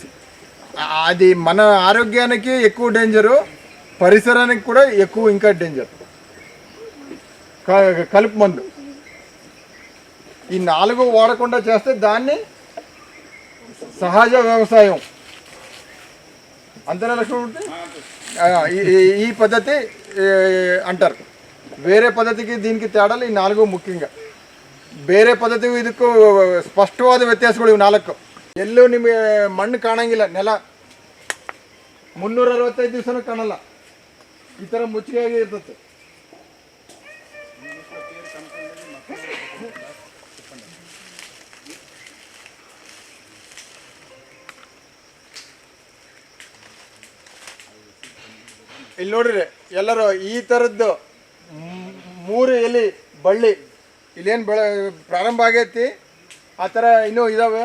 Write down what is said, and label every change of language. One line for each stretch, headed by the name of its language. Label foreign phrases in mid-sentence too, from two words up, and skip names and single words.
Telugu: అది మన ఆరోగ్యానికి ఎక్కువ డేంజరు, పరిసరానికి కూడా ఎక్కువ ఇంకా డేంజర్ కలుపు మందు. ఈ 4 వాడకుండా చేస్తే దాన్ని సహజ వ్యవసాయం అంతేనా లక్ష్మణమూర్తి? ఈ పద్ధతి అంటారు. వేరే పద్ధతికి దీనికి తేడాలు ఈ 4 ಮುಖ್యంగా.
Kannada: ಬೇರೆ ಪದ್ಧತಿಗೂ ಇದಕ್ಕೂ ಸ್ಪಷ್ಟವಾದ ವ್ಯತ್ಯಾಸಗಳು ಇವು 4. ಎಲ್ಲೂ ನಿಮಗೆ ಮಣ್ಣು ಕಾಣಂಗಿಲ್ಲ, ನೆಲ 365 ದಿವಸನೂ ಕಾಣಲ್ಲ, ಈ ಥರ ಮುಚ್ಚಿಗೆಯಾಗಿ ಇರ್ತದೆ. ಇಲ್ಲಿ ನೋಡ್ರಿ ಎಲ್ಲರೂ ಈ ಥರದ್ದು 3 ಎಲೆ ಬಳ್ಳಿ ಇಲ್ಲೇನು ಪ್ರಾರಂಭ ಆಗೈತಿ, ಆ ಥರ ಇನ್ನೂ ಇದ್ದಾವೆ.